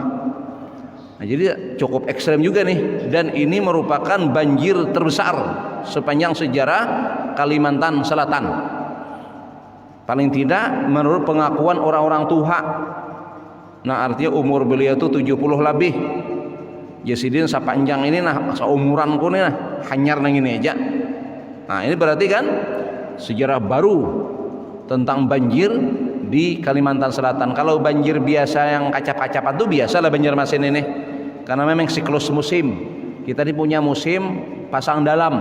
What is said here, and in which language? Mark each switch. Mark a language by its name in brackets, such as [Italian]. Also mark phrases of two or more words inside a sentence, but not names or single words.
[Indonesian] Nah, jadi cukup ekstrem juga nih, dan ini merupakan banjir terbesar sepanjang sejarah Kalimantan Selatan. Paling tidak menurut pengakuan orang-orang tua. Nah, artinya umur beliau itu 70 lebih. [Banjar] Jasidin sepanjang ini nah seumuranku nih nah, hanyar nang ini aja. [Indonesian] Nah, ini berarti kan sejarah baru tentang banjir di Kalimantan Selatan. Kalau banjir biasa yang kacap-kacapan itu biasalah banjir mesin ini, karena memang siklus musim Kita ini punya musim pasang dalam.